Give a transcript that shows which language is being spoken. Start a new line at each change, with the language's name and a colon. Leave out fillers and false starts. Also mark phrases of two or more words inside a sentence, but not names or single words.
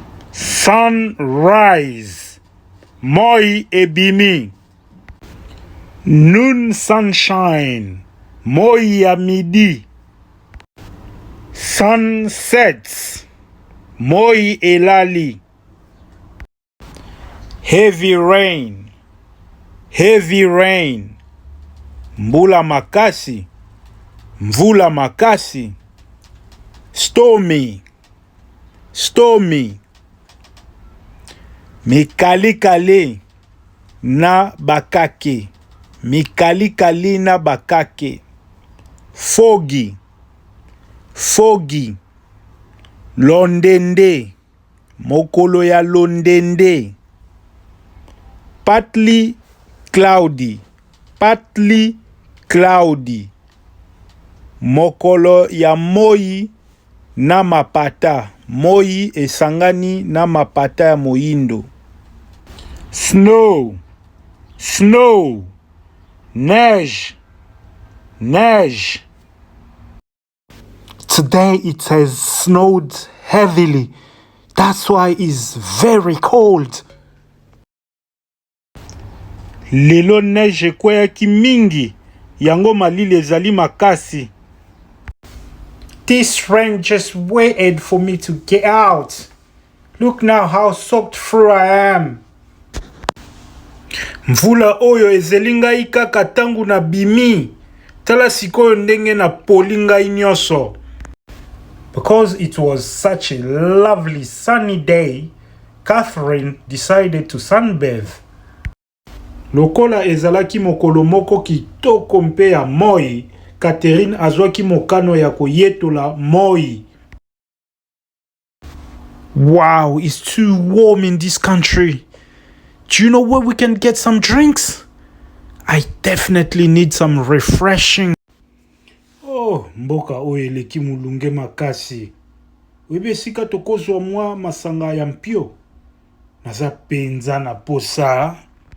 Lingala: Sunrise. Moi ebimi.
English: Noon sunshine.
Lingala: Moi ya midi. Sunsets. Moi elali.
English: Heavy rain. Heavy rain.
Lingala: Mbula makasi. Mvula makasi.
English: Stormy. Stormy.
Lingala: Mikalikali na bakake. Mikalikali na bakake. Foggy. Foggy. Londende. Mokolo ya londende.
English: Partly cloudy. Partly cloudy.
Lingala: Mokolo ya moi na mapata. Moi esangani na mapata ya moindo.
English: Snow. Snow.
Lingala: Neige. Neige.
English: Today it has snowed heavily. That's why it's very cold.
Lingala: Lelo neige ekweyaki mingi. Yango malili ezali makasi.
English: This rain just waited for me to get out. Look now how soaked through I am.
Lingala: Mvula oyo ezelingai kaka tangu na bimi. Tala sikoyo ndenge na polingai nyoso.
English: Because it was such a lovely sunny day, Catherine decided to sunbathe.
Lingala: Lokola ezalaki mokolo moko kitoko mpe ya moi, Catherine azwaki mokano ya koyetola moi.
English: Wow, it's too warm in this country. Do you know where we can get some drinks? I definitely need some refreshing.
Lingala: Oh, mboka oyo eleki mulunge makasi. Webe sika tokozwa mwa masanga ya mpio. Naza penza na posa.